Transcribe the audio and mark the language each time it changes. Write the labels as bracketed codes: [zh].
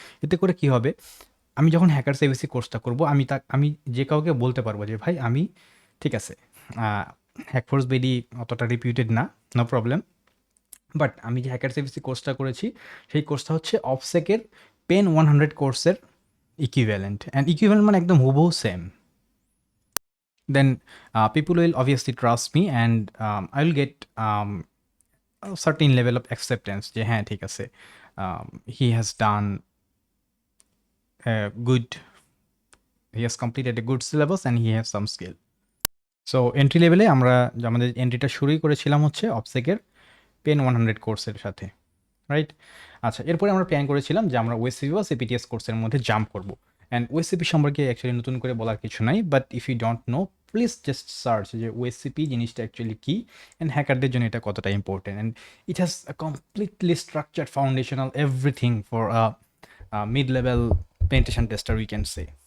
[bn] এতে করে কি হবে, আমি যখন হ্যাকার এবিসি কোর্সটা করব আমি যে কাউকে বলতে পারবো যে ভাই আমি ঠিক আছে হ্যাকফোর্স বেডি অতটা রিপিউটেড না, [en] no problem, [bn] বাট আমি যে হ্যাকার এবিসি কোর্সটা করেছি সেই কোর্সটা হচ্ছে অফসেকের পেন 100 কোর্সের ইকুইভ্যালেন্ট, অ্যান্ড ইকুইভ্যালেন্ট মানে একদম হুবহু same. [en] Then people will obviously trust me, and I will get a certain level of acceptance [bn] যে হ্যাঁ ঠিক আছে, [en] he has done a good, he has completed a good syllabus and he has some skill. [bn] So entry লেভেলে আমরা আমাদের এন্ট্রিটা শুরুই করেছিলাম হচ্ছে অফসেকের পেন 100 কোর্সের সাথে, রাইট? আচ্ছা, এরপরে আমরা প্ল্যান করেছিলাম যে আমরা ওএসসিপি বা সিপিটিএস কোর্সের মধ্যে জাম্প করব, অ্যান্ড ওএসসিপি সম্পর্কে অ্যাকচুয়ালি নতুন করে বলার কিছু নাই, [en] but if you don't know please just search [bn] যে ওএসসিপি জিনিসটা অ্যাকচুয়ালি কী অ্যান্ড হ্যাকারদের জন্য এটা কতটা important, [en] And it has a completely structured foundational everything for mid level penetration tester we can say.